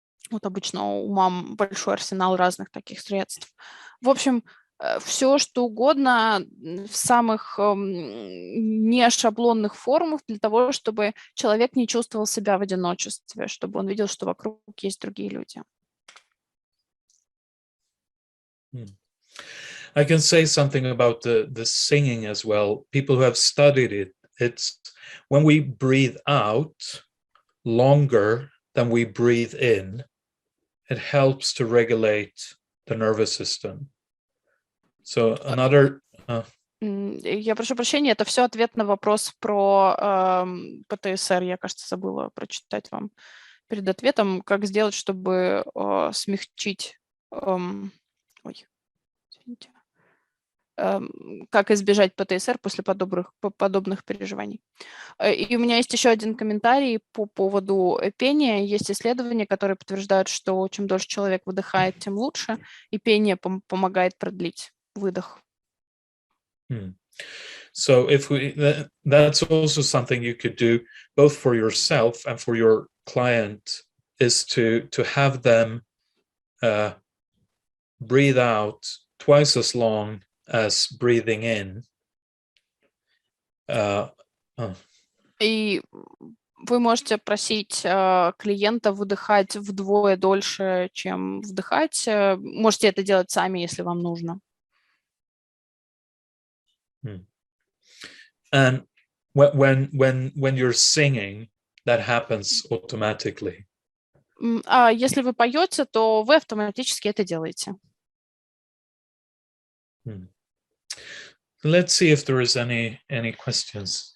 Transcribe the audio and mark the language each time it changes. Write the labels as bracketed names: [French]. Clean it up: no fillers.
[Russian] Вот обычно у мам большой арсенал разных таких средств. В общем, все, что угодно в самых нешаблонных формах для того, чтобы человек не чувствовал себя в одиночестве, чтобы он видел, что вокруг есть другие люди. [English] I can say something about the singing as well. People who have studied it, it's when we breathe out longer than we breathe in, it helps to regulate the nervous system. So another... [Russian] Я прошу прощения, это все ответ на вопрос про ПТСР. Я, кажется, забыла прочитать вам перед ответом, как сделать, чтобы смягчить... Ой, извините. как избежать ПТСР после подобных переживаний. И у меня есть еще один комментарий по поводу пения. Есть исследования, которые подтверждают, что чем дольше человек выдыхает, тем лучше, и пение помогает продлить выдох. [English] So that's also something you could do both for yourself and for your client, is to have them breathe out twice as long as breathing in. [Russian] И вы можете просить клиента выдыхать вдвое дольше, чем вдыхать. Можете это делать сами, если вам нужно. [English] And when you're singing, that happens automatically. [Russian] А если вы поете, то вы автоматически это делаете. [English] Let's see if there is any questions.